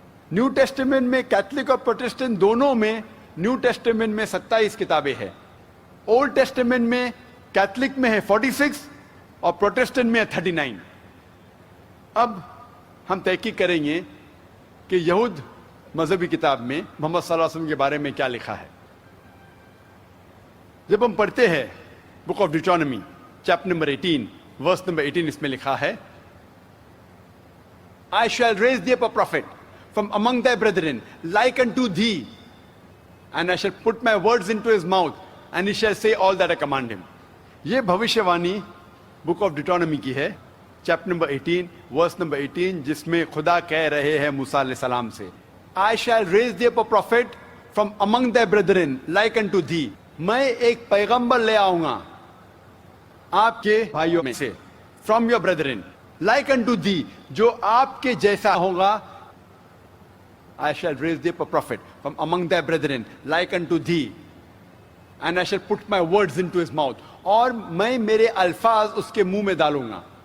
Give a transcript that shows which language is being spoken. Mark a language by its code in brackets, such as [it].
[ur] New testament میں Catholic اور Protestant دونوں میں نیو ٹیسٹمنٹ میں 27 کتابیں ہیں. اولڈ ٹیسٹمنٹ میں کیتھولک میں ہے 46 اور پروٹسٹنٹ میں ہے 39. اب ہم تحقیق کریں گے کہ یہود مذہبی کتاب میں محمد صلی اللہ علیہ وسلم کے بارے میں کیا لکھا ہے. جب ہم پڑھتے ہیں book of ڈیٹرانومی chapter number 18 verse number 18, اس میں لکھا ہے [en] I shall raise thee up a prophet from among thy brethren like unto thee, and I shall put my words into his mouth, and he shall say all that I command him. [ur] یہ بھوشیوانی book of ڈیٹرانومی کی ہے chapter number 18 verse number 18, جس میں خدا کہہ رہے ہیں موسیٰ علیہ السلام سے [en] I shall raise thee up a prophet from among thy brethren like unto thee. [ur] میں ایک پیغمبر لے آؤں گا آپ کے بھائیوں میں سے, [en] from your brethren like unto thee, [ur] جو آپ کے جیسا ہوگا. [en] I shall raise thee up a prophet from among thy brethren like unto thee, and I shall put my words into his mouth. [ur] اور میں میرے الفاظ اس کے منہ میں ڈالوں گا.